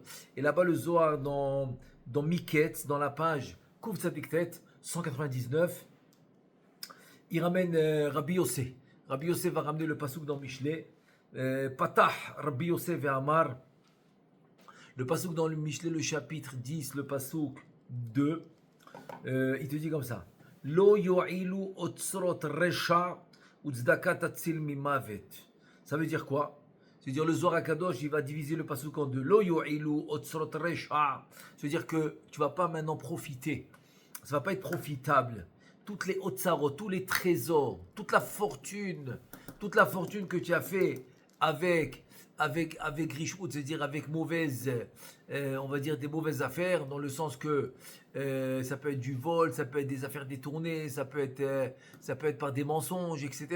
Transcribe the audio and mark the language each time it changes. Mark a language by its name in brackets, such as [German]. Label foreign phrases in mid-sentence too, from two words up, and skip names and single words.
[French] Et là-bas, le Zohar dans Miketz, dans la page Kouf Tzadiktet 199, il ramène Rabbi Yossé. Rabbi Yossé va ramener le Pasouk dans Michelet. [Hebrew] פתח רבי יוסי ואמר. [French] Le Pasouk dans le Michelet, le chapitre 10, le Pasouk 2, il te dit comme ça. [Hebrew] לא יועילו אוצרות רשע וצדקה תציל ממות. [French] Ça veut dire quoi? C'est-à-dire le [Hebrew] זוהר הקדוש, [French] il va diviser le pasuk en deux. [Hebrew] לא יועילו אוצרות רשע. [French] C'est-à-dire que tu vas pas maintenant profiter. Ça va pas être profitable. Toutes les otsarot, tous les trésors, toute la fortune que tu as fait avec Rishwood, c'est-à-dire avec on va dire des mauvaises affaires, dans le sens que ça peut être du vol, ça peut être des affaires détournées, ça peut être par des mensonges, etc.